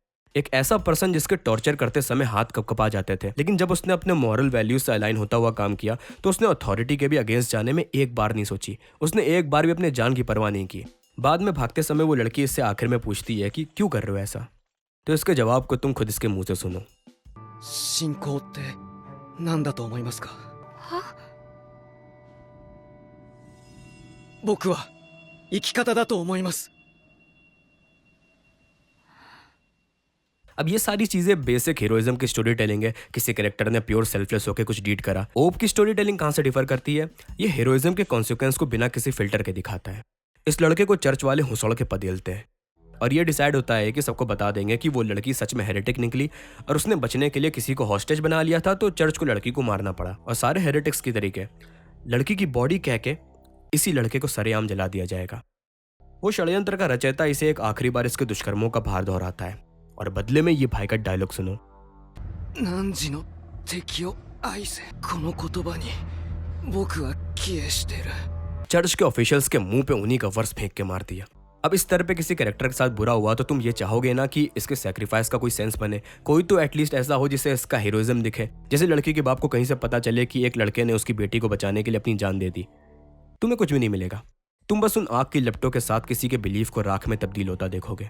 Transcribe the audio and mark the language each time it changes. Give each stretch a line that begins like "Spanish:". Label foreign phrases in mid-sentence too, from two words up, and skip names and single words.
Hindi: एक ऐसा पर्सन जिसके टॉर्चर करते समय हाथ कपकपा जाते थे, लेकिन जब उसने अपने
English: moral values
Hindi: से अलाइन होता हुआ काम किया तो उसने अथॉरिटी के भी अगेंस्ट जाने में एक बार नहीं सोची। उसने एक बार भी अपने जान की परवाह नहीं की। बाद में भागते समय वो लड़की इससे आखिर में पूछती है कि क्यों कर रहे हो ऐसा, तो इसके जवाब को तुम खुद इसके मुंह से सुनो।
Japanese: 信仰って何だと思いますか？僕は生き方だと思います。
Hindi: अब ये सारी चीजें
English: basic heroism
Hindi: की
English: story telling
Hindi: है। किसी कैरेक्टर ने
English: pure selfless
Hindi: होकर कुछ डीड करा। ओप की
English: story telling
Hindi: कहाँ से डिफर करती है? ये हीरोइज्म के कॉन्सिक्वेंस को बिना किसी फिल्टर के दिखाता है। इस लड़के को चर्च वाले हुसड़ के पदेलते हैं और ये डिसाइड होता है कि सबको बता देंगे कि वो लड़की सच में हेरेटिक निकली और उसने बचने के लिए किसी को हॉस्टेज बना लिया था, तो चर्च को लड़की को मारना पड़ा। और सारे हेरेटिक्स की तरीके लड़की की बॉडी कह के इसी लड़के को सरेआम जला दिया जाएगा। वो षड्यंत्र का रचयिता इसे एक आखिरी बार इसके दुष्कर्मों का भार दोहराता है और बदले में ये भाई का डायलॉग सुनो।
Japanese: 汝の敵を愛せ。この言葉に僕は帰依してる。
Hindi: चर्च के ऑफिशियल्स के मुंह पे उन्हीं का वर्स फेंक के मार दिया। अब इस तरह पे किसी कैरेक्टर के साथ बुरा हुआ तो तुम ये चाहोगे ना कि इसके सैक्रिफाइस का कोई सेंस बने, कोई तो एटलीस्ट ऐसा हो जिससे इसका हीरोइज्म दिखे। जैसे लड़की के बाप को कहीं से पता चले कि एक लड़के ने उसकी बेटी को बचाने के लिए अपनी जान दे दी। तुम्हें कुछ भी नहीं मिलेगा, तुम बस उन आग की लपटों के साथ किसी के बिलीफ को राख में तब्दील होता देखोगे।